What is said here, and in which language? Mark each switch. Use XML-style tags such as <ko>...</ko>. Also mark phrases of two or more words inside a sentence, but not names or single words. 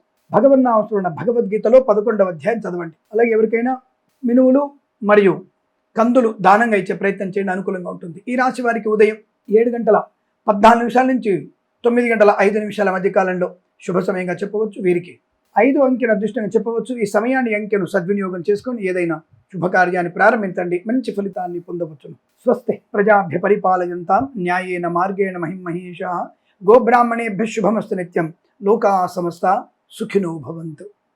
<te>భగవన్నామస్మరణ భగవద్గీతలో 11వ అధ్యాయం చదవండి. అలాగే ఎవరికైనా మినువులు మరియు కందులు దానంగా ఇచ్చే ప్రయత్నం చేయండి, అనుకూలంగా ఉంటుంది. ఈ రాశి వారికి ఉదయం 7:14 నుంచి 9:05 మధ్య కాలంలో శుభ సమయంగా చెప్పవచ్చు. వీరికి 5 అంకెను అదృష్టంగా చెప్పవచ్చు. ఈ సమయాన్ని అంకెను సద్వినియోగం చేసుకొని ఏదైనా శుభకార్యాన్ని ప్రారంభించండి, మంచి ఫలితాన్ని పొందవచ్చును.</te> <sa>स्वस्ति प्रजाभ्य परिपालयन्ताम् न्यायेन मार्गेण महिमहेशाः गोब्राह्मणेभ्यः शुभमस्तु नित्यम्. लोका समस्ता सुखिनो भवन्तु.</sa>